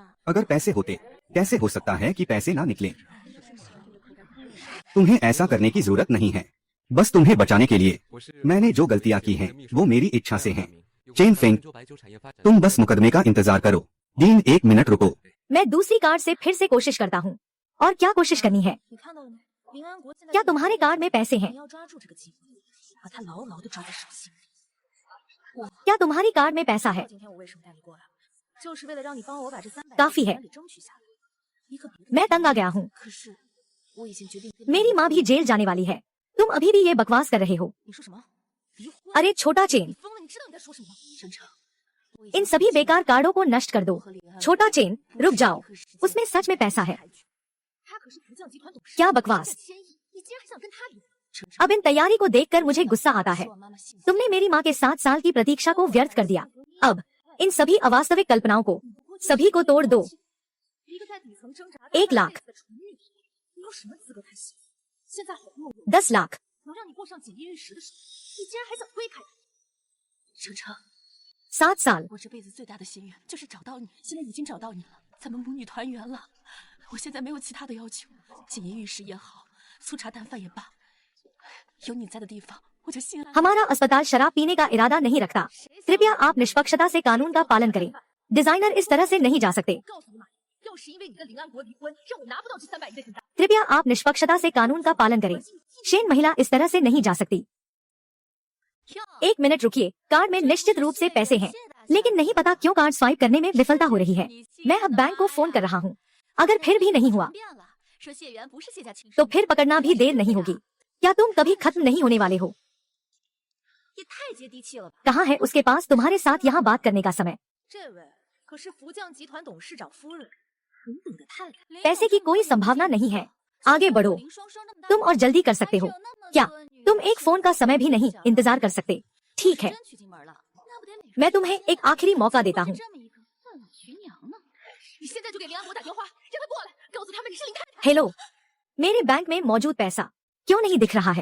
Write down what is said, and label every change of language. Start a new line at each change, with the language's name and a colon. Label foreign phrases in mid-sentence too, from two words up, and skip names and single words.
Hindi: अगर पैसे होते, कैसे हो सकता है कि पैसे ना निकले? तुम्हें ऐसा करने की जरूरत नहीं है, बस तुम्हें बचाने के लिए। मैंने जो गलतियां की हैं, वो मेरी इच्छा से हैं। चेन फेंग, तुम बस मुकदमे का इंतजार करो। डीन, 1 मिनट रुको। मैं दूसरी कार्ड से फिर से कोशिश करता हूँ। और क्या कोशिश करनी है?
Chinese: 你看到了没？林安国现在
Hindi: क्या तुम्हारे कार्ड में पैसे हैं?
Chinese: 你要抓住这个机会，把他牢牢的抓在手心。
Hindi: क्या तुम्हारी कार्ड में पैसा है?
Chinese: 今天我为什么带你过来？就是为了让你帮我把这300
Hindi: काफी है।
Chinese: 给争取下来。你可别，
Hindi: मैं तंग आ गया हूँ।
Chinese: 可是我已经决定。
Hindi: मेरी माँ भी जेल जाने वाली है। तुम अभी भी ये बकवास कर रहे हो।
Chinese: 你说什么？离婚？
Hindi: अरे छोटा चेन,
Chinese: 你疯了？你知道你在说什么吗？晨晨，
Hindi: इन सभी बेकार कार्डों को नष्ट कर दो। छोटा चेन, रुक जाओ, उसमें सच में पैसा है।
Chinese: 他可是福将集团董事，
Hindi: क्या बकवास?
Chinese: 1000 亿，你竟然还想跟他离？
Hindi: अब इन तैयारी को देखकर मुझे गुस्सा आता है।
Chinese: 希望妈妈信。
Hindi: तुमने मेरी माँ के 7 साल की प्रतीक्षा को व्यर्थ कर दिया। अब इन सभी अवास्तविक कल्पनाओं को सभी को तोड़ दो।
Chinese: 一个在底层挣扎
Hindi: 1 लाख,
Chinese: 的纯女，你有什么资格谈心？现在好不容易
Hindi: 10 लाख,
Chinese: 能让你过上锦衣玉食的生活，你竟然还想推开他？晨晨，
Hindi: 7 साल,
Chinese: 我这辈子最大的心愿就是找到你，现在已经找到你了，咱们母女团圆了。我现在没有其他的要求，锦衣玉食也好，粗茶淡饭也罢，有你在的地方，我就心安。
Hindi: हमारा अस्पताल शराब पीने का इरादा नहीं रखता। कृपया आप निष्पक्षता से कानून का पालन करें। डिजाइनर इस तरह से नहीं जा सकते।
Chinese: 告诉你妈，要是因为你跟林安国离婚，让我拿不到这300亿的订单，
Hindi: कृपया आप निष्पक्षता से कानून का पालन करें। शेन महिला इस तरह से नहीं जा सकती। 1 मिनट रुकिए, कार्ड में निश्चित रूप से पैसे हैं, लेकिन नहीं पता क्यों
English: card swipe
Hindi: करने में विफलता हो रही है। मैं अब बैंक को फोन कर रहा हूँ। अगर फिर भी नहीं हुआ
Chinese: 变了，说谢元不是谢家亲
Hindi: तो
Chinese: 生，
Hindi: फिर पकड़ना भी देर नहीं होगी। क्या तुम कभी खत्म नहीं होने वाले हो?
Chinese: 也太接地气了吧？
Hindi: कहाँ है उसके पास तुम्हारे साथ यहाँ बात करने का समय?
Chinese: 这位可是福将集团董事长夫人，
Hindi: पैसे की कोई संभावना नहीं है, आगे बढ़ो। तुम और जल्दी कर सकते हो क्या? तुम एक फोन का समय भी नहीं इंतजार कर सकते? ठीक है, मैं तुम्हें एक आखिरी मौका देता हूँ। हेलो, मेरे बैंक में मौजूद पैसा क्यों नहीं दिख रहा है?